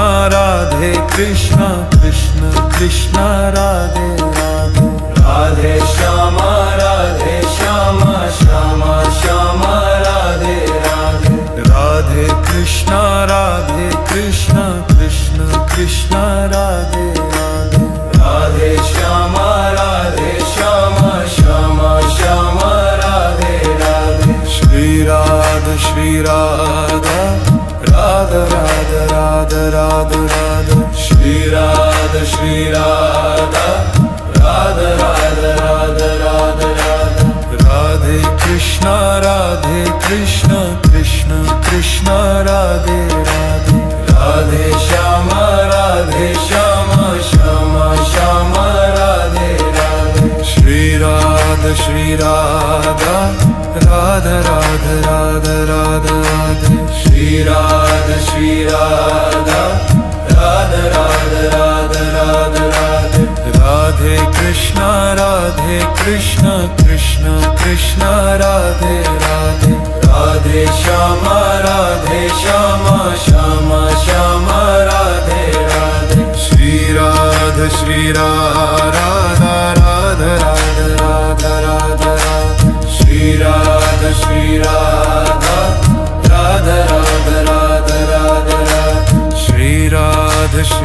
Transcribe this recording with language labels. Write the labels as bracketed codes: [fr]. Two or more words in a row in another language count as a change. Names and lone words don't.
[hi] कृष्ण कृष्ण राधे राधे राधे श्यामा श्यामा श्यामा राधे राधे राधे कृष्णा कृष्ण कृष्ण राधे राधे राधे श्यामा श्यामा श्यामा राधे राधे श्री राधा राधा राधा राधा राधा श्री राधा राधा राधा राधा राधा राधे कृष्णा कृष्ण कृष्ण राधे राधे राधे श्यामा श्यामा राधे राधे श्री राधा राधा राधा राधा राधा राधे श्री राधा राधा राधा राधा राधा राधे राधे कृष्णा कृष्ण कृष्ण राधे राधे राधे श्यामा श्यामा राधे राधे श्री राधा राधा राधा राधा राधा राधे श्री राधा राधा राधा राधा राधा राधे श्री राधा